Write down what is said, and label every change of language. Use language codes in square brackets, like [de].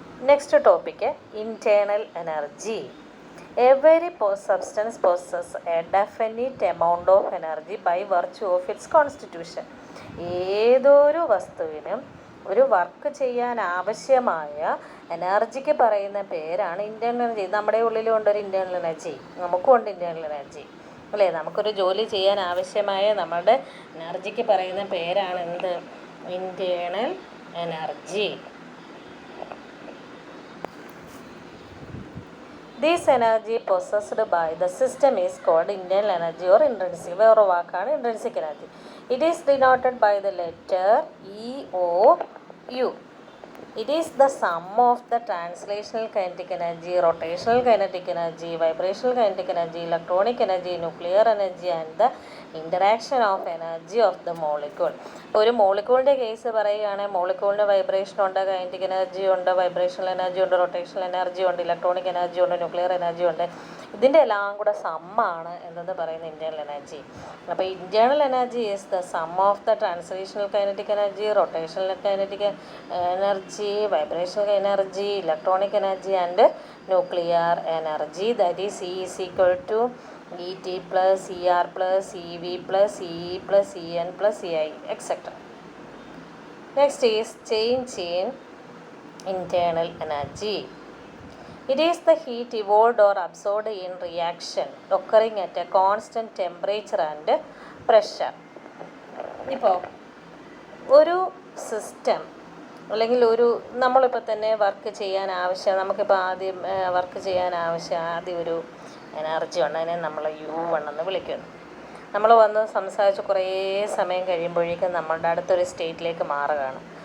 [en] Next topic internal energy. Every substance possesses a definite amount of energy by virtue of its constitution. [ml] ഏതൊരു വസ്തുവിനും ഒരു work ചെയ്യാൻ ആവശ്യമായ എനർജിക്ക് പറയുന്ന പേരാണ് ഇൻറ്റേർണൽ എനർജി. നമ്മുടെ ഉള്ളിലുണ്ടൊരു ഇൻറ്റേർണൽ എനർജി, നമുക്കുണ്ട് ഇൻറ്റേർണൽ എനർജി, അല്ലേ? നമുക്കൊരു ജോലി ചെയ്യാൻ ആവശ്യമായ നമ്മുടെ എനർജിക്ക് പറയുന്ന പേരാണ് എന്ത്? [en] Internal energy. This energy possessed by the system is called internal energy or intrinsic. [ml] വേറെ വാക്കാണ് intrinsic energy. [en] It is denoted by the letter E O U. It is the sum of the translational kinetic energy, rotational kinetic energy, vibrational kinetic energy, electronic energy, nuclear energy and the interaction of energy of the molecule. [ml] ഒരു മോളിക്യൂളിൻ്റെ case പറയുകയാണെങ്കിൽ മോളിക്യൂളിന് vibration ഉണ്ട്, kinetic energy ഉണ്ട്, vibrational energy ഉണ്ട്, rotational energy ഉണ്ട്, electronic energy ഉണ്ട്, nuclear energy ഉണ്ട്. ഇതിൻ്റെ എല്ലാം കൂടെ സമ്മാണ് എന്തെന്ന് പറയുന്ന ഇൻറ്റേർണൽ എനർജി. [en] അപ്പോൾ internal energy is the sum of the translational kinetic energy, rotational kinetic energy, vibrational energy, electronic energy and nuclear energy. That is E is equal to ET plus ER plus EV plus EE plus EN plus EI etc. Next is change in internal energy. It is the heat evolved or absorbed in reaction occurring at a constant temperature and pressure. [ml] ഇപ്പോൾ ഒരു system അല്ലെങ്കിൽ നമ്മളിപ്പോൾ തന്നെ work ചെയ്യാൻ ആവശ്യം, നമുക്കിപ്പോൾ ആദ്യം work ചെയ്യാൻ ആവശ്യം ആദ്യം ഒരു എനർജി ഉണ്ട്, അതിനെ നമ്മൾ U1 എന്ന് വിളിക്കുന്നു. നമ്മൾ വന്ന് സംസാരിച്ച് കുറേ സമയം കഴിയുമ്പോഴേക്കും നമ്മളുടെ അടുത്തൊരു സ്റ്റേറ്റിലേക്ക് മാറുകയാണ്.